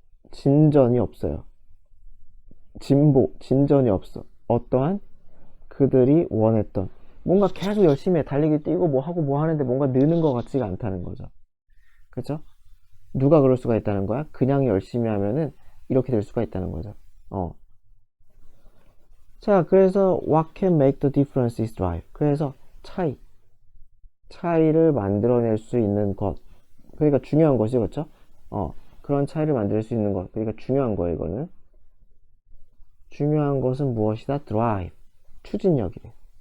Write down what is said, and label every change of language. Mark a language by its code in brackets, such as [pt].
[ko] 진전이 없어요. 진전이 없어. 어떠한 그들이 원했던, 뭔가 계속 열심히 해. 달리기 뛰고 뭐 하고 뭐 하는데 뭔가 느는 것 같지가 않다는 거죠. 그죠? 누가 그럴 수가 있다는 거야? 그냥 열심히 하면은 이렇게 될 수가 있다는 거죠. [en] 자, 그래서 what can make the difference is drive. [ko] 그래서 차이를 만들어낼 수 있는 것. 그러니까 중요한 것이, 그렇죠? 그런 차이를 만들 수 있는 것. 그러니까 중요한 거예요, 이거는. 중요한 것은 무엇이다? drive. 추진력이래.